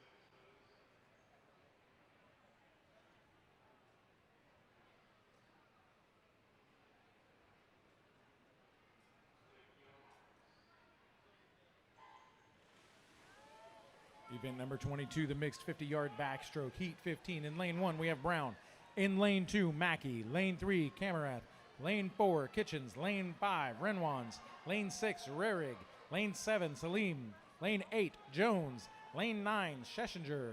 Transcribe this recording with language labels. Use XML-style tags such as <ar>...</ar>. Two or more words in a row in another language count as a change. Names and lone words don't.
<en>Event number 22, the mixed 50-yard backstroke. Heat 15. In lane 1, we have Brown. In lane 2, Mackey. Lane 3, Camarath. Lane 4, Kitchens. Lane 5, Renwans. Lane 6, Rarig. Lane 7, Salim. Lane 8, Jones. Lane 9, Schesinger.</en>